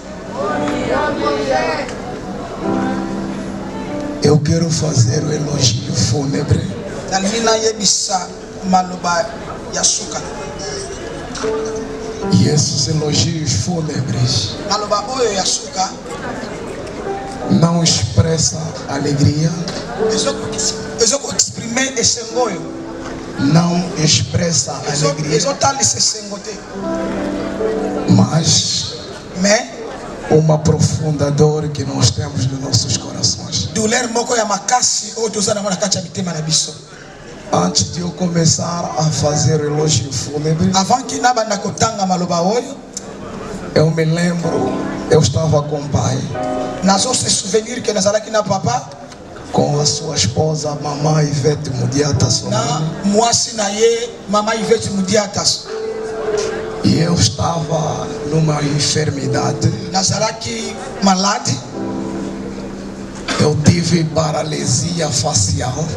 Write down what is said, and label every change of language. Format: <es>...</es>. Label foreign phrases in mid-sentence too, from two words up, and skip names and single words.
<pt>Eu quero fazer o elogio fúnebre.</pt> <ln>Nalina yebisa maloba yasuka.</ln> <pt>E esses elogios fúnebres</pt> <ln>Maloba oyo yasuka</ln> <pt>não expressa alegria.</pt> <ln>Ezoko exprimer esengoyo.</ln> <pt>Não expressa alegria.</pt> <ln>Ezotalisa esengo te.</ln> <pt>Mas uma profunda dor que nós temos nos nossos corações.</pt> <ln>Douleur moko ya makasi oyo tozana mona kati ya mitema na biso.</ln> <pt>Antes de eu começar a fazer o elogio fúnebre,</pt> <fr>avant que</fr> <ln>nabanda kotanga maloba oyo,</ln> <pt>eu me lembro, eu estava com o pai.</pt> <ln>Nazo</ln> <fr>se souvenir que</fr> <ln>nazalaki na papa.</ln> <pt>com a sua esposa, mamãe Ivete Mudiatas. E eu estava numa enfermidade. Eu tive paralisia facial.</pt>